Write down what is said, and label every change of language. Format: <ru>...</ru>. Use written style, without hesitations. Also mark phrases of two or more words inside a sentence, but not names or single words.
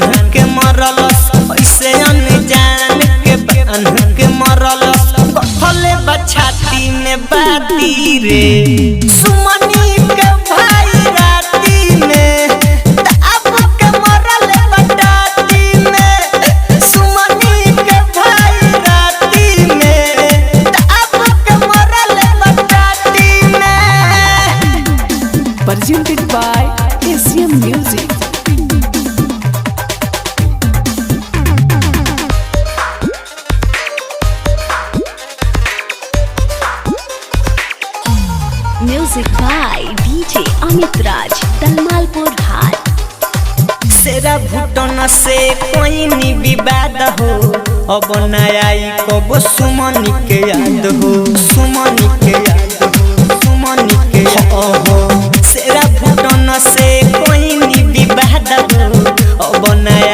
<bho>के मरलस ऐसे अनजान के बांध के मरलस कथले बछाती में बाती रे सुमनी के भाई राती में दाब के मरल बटाती में सुमनी के भाई राती में दाब के मरल बटाती में</bho> <en>Presented by Asian Music. Music by DJ Amit Raj, Dalmalpur Ghat.</en> <bho>सेरा भुटन से कोई नी विवाद हो अब न आई कब सुमनी के याद हो सुमनी के याद हो सुमनी के हो सेरा भुटन से कोई नी विवाद हो अब न</bho>